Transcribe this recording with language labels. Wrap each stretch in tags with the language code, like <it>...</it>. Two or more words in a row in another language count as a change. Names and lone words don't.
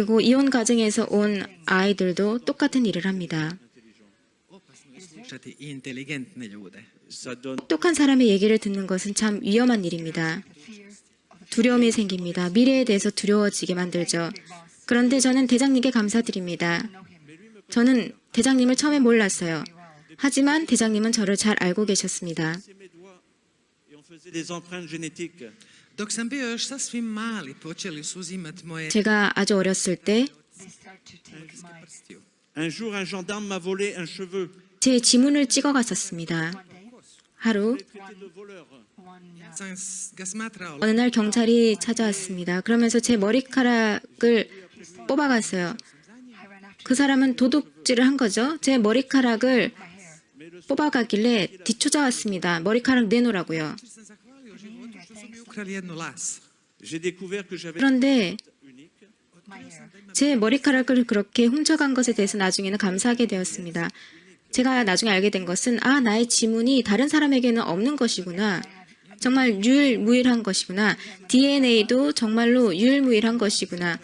<ko>그리고 이혼 가정에서 온 아이들도 똑같은 일을 합니다.</ko> <hr>slušati i inteligentne ljude.</hr> <fr>ça donne</fr> <ko>똑똑한 사람의 얘기를 듣는 것은 참 위험한 일입니다. 두려움이 생깁니다. 미래에 대해서 두려워지게 만들죠. 그런데 저는 대장님께 감사드립니다. 저는 대장님을 처음에 몰랐어요. 하지만 대장님은 저를 잘 알고 계셨습니다.</ko> <fr>mes doigts et on faisait des empreintes génétiques.</fr> <hr>Dok sam bio još sasvim mali, počeli su uzimat moje</hr> <ko>제가 아주 어렸을 때</ko> <hr>prstiju.</hr> <fr>Un jour, un gendarme m'a volé un cheveu.</fr> <ko>제 지문을 찍어 갔었습니다. 하루</ko> <fr>Traité de voleur.</fr> <hr>Sam ga smatrao</hr> <ko>어느 날 경찰이 찾아왔습니다. 그러면서 제 머리카락을 뽑아갔어요. 그 사람은 도둑질을 한 거죠. 제 머리카락을 뽑아가길래 뒤쫓아왔습니다. 머리카락 내놓으라고요.</ko> <hr>sam zahvalio životu što su mi ukrali jednu las.</hr> <fr>J'ai découvert que j'avais</fr> <ko>그런데</ko> <fr>unique.</fr> <ko>제 머리카락을 그렇게 훔쳐간 것에 대해서 나중에는 감사하게 되었습니다. 제가 나중에 알게 된 것은 나의 지문이 다른 사람에게는 없는 것이구나. 정말 유일무이한 것이구나. DNA도 정말로 유일무이한 것이구나.</ko>